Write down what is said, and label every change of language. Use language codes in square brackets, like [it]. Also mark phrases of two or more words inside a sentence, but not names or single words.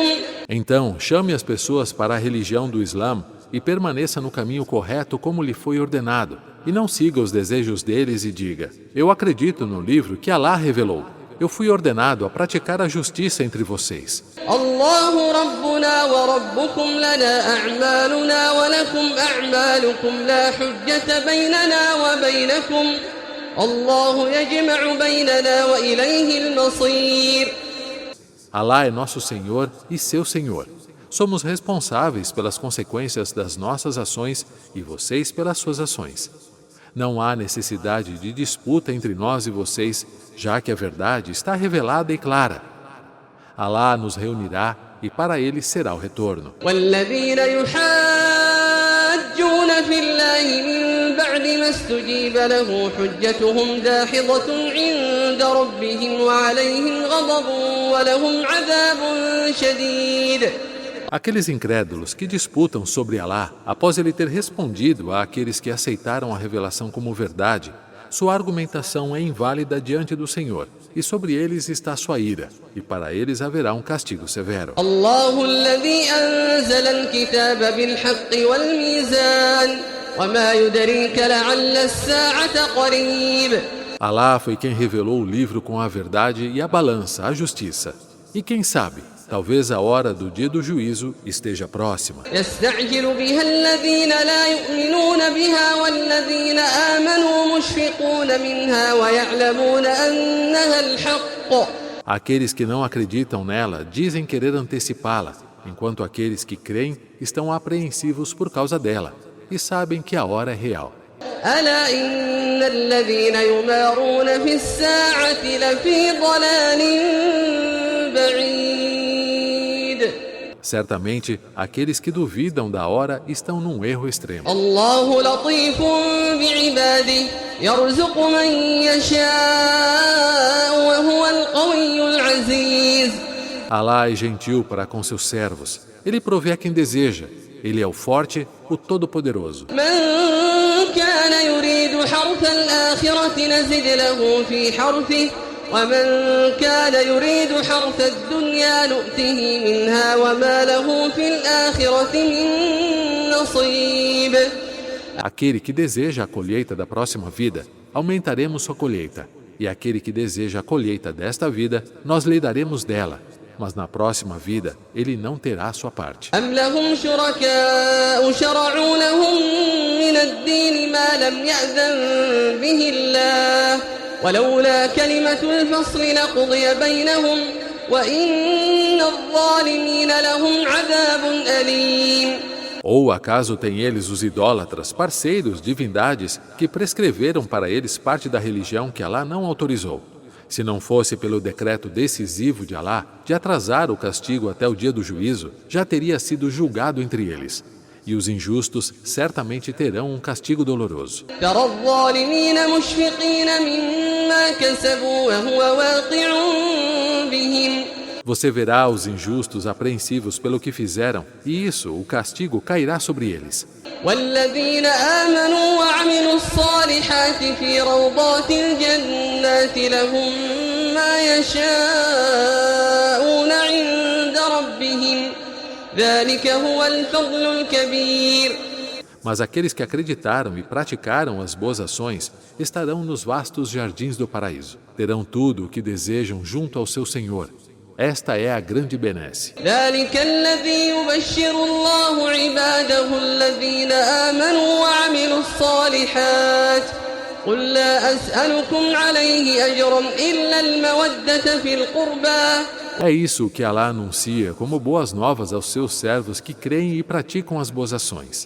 [pt] Então, chame as pessoas para a religião do Islã e permaneça no caminho correto como lhe foi ordenado. E não siga os desejos deles e diga: eu acredito no livro que Alá revelou. Eu fui ordenado a praticar a justiça entre vocês. [ar] الله ربنا وربكم لنا أعمالنا ولكم أعمالكم لا حجة بيننا وبينكم الله يجمع بيننا وإليه المصير. [pt] Alá é nosso Senhor e seu Senhor. Somos responsáveis pelas consequências das nossas ações e vocês pelas suas ações. Não há necessidade de disputa entre nós e vocês, já que a verdade está revelada e clara. Alá nos reunirá e para ele será o retorno. [ar] والذين يحاجون في الله من بعد ما استجيب له حجتهم داحضة عند ربهم وعليهم غضب ولهم عذاب شديد. [pt] Aqueles incrédulos que disputam sobre Alá, após ele ter respondido àqueles que aceitaram a revelação como verdade, sua argumentação é inválida diante do Senhor, e sobre eles está sua ira, e para eles haverá um castigo severo. [ar] الله الذي أنزل الكتاب بالحق والميزان وما يدريك لعل الساعة قريب. [pt] Alá foi quem revelou o livro com a verdade e a balança, a justiça. E quem sabe, talvez a hora do dia do juízo esteja próxima. [ar] يستعجل بها الذين لا يؤمنون بها والذين آمنوا مشفقون منها ويعلمون أنها الحق. [pt] Aqueles que não acreditam nela dizem querer antecipá-la, enquanto aqueles que creem estão apreensivos por causa dela e sabem que a hora é real. [ar] ألا إن الذين يمارون في الساعة لفي ضلال بعيد. [pt] Certamente, aqueles que duvidam da hora estão num erro extremo. [ar] الله لطيف بعباده يرزق من يشاء وهو القوي العزيز. [pt] Alá é gentil para com seus servos. Ele provê a quem deseja. Ele é o forte, o todo-poderoso. [ar] من كان يريد حرث الآخرة نزد له في حرثه ومن كان يريد حرث الدنيا نؤته منها وما له في الآخرة من نصيب. [pt] Aquele que deseja a colheita da próxima vida, aumentaremos sua colheita. E aquele que deseja a colheita desta vida, nós lhe daremos dela. Mas na próxima vida, ele não terá sua parte. [ar] أم لهم شركاء شرعوا لهم من الدين ما لم يأذن به الله ولولا كلمة الفصل لقضي بينهم وإن الظالمين لهم عذاب أليم. [pt] Ou acaso têm eles os idólatras, parceiros, divindades, que prescreveram para eles parte da religião que Alá não autorizou? Se não fosse pelo decreto decisivo de Alá, de atrasar o castigo até o dia do juízo, já teria sido julgado entre eles. E os injustos certamente terão um castigo doloroso. [ar] ترى الظالمين مشفقين مما كسبوا وهو واقع بهم. [pt] Você verá os injustos apreensivos pelo que fizeram, e isso, o castigo, cairá sobre eles. [ar] والذين آمنوا وعملوا الصالحات في روضات الجنات لهم ما يشاءون عند ربهم ذلك هو الفضل الكبير. [pt] Mas aqueles que acreditaram e praticaram as boas ações estarão nos vastos jardins do paraíso. Terão tudo o que desejam junto ao seu Senhor. Esta é a grande benesse. [ar] ذلك الذي يبشر الله عباده الذين آمنوا وعملوا الصالحات قل لا أسألكم عليه أجرا إلا المودة في القربى. [pt] É isso que Alá anuncia como boas novas aos seus servos que creem e praticam as boas ações.